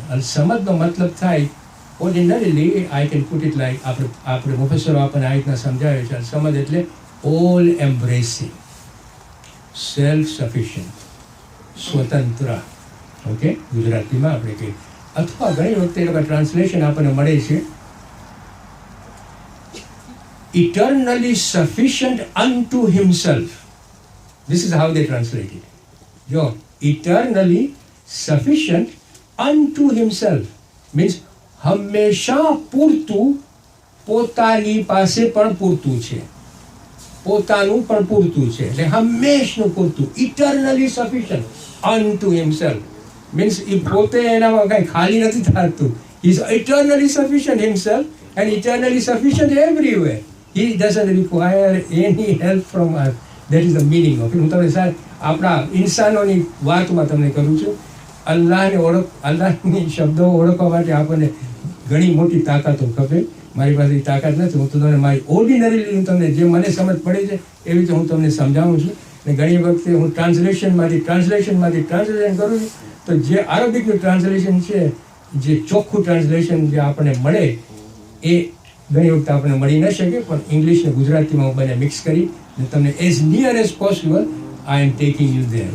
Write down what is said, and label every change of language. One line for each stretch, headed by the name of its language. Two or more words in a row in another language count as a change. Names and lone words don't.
Gujarati: અલ સમદનો મતલબ થાય,
English: ordinarily I can put it like,
Gujarati: આપણે પ્રોફેસરો આપણને આ રીતના સમજાવે છે. અલ સમદ એટલે
English: all embracing, self sufficient,
Gujarati: સ્વતંત્ર. ઓકે, ગુજરાતીમાં આપણે કહીએ, અથવા ઘણી વખતે એ લોકો ટ્રાન્સલેશન આપણને મળે છે
English: eternally sufficient unto himself. This is how they translate it.
Gujarati: Jo,
English: eternally sufficient unto himself means
Gujarati: હંમેશા પૂરતું, પોતાની પાસે પણ પૂરતું છે, પોતાનું પણ પૂરતું છે, એટલે હંમેશનું પૂરતું.
English: eternally sufficient unto himself means
Gujarati: એ પોતે એનામાં કઈ ખાલી નથી થતું.
English: he is eternally sufficient himself and eternally sufficient everywhere. He doesn't require any help from us. That is the meaning of it.
Gujarati: હું તમને સાહેબ આપણા ઇન્સાનોની વાતમાં તમને કરું છું. અલ્લાહની શબ્દો ઓળખવા માટે આપણને ઘણી મોટી તાકાતો ખપે. મારી પાસે એ તાકાત નથી. હું તો તમને મારી ઓર્ડિનરીલી હું તમને જે મને સમજ પડે છે એવી રીતે હું તમને સમજાવું છું. અને ઘણી વખતે હું ટ્રાન્સલેશન કરું છું, તો જે અરબિકનું ટ્રાન્સલેશન છે, જે ચોખ્ખું ટ્રાન્સલેશન જે આપણને મળે એ ઘણી વખત આપણને મળી ન શકે, પણ ઇંગ્લિશ ને ગુજરાતીમાં હું બંને મિક્સ કરી અને તમને
English: as near as possible I am taking you there.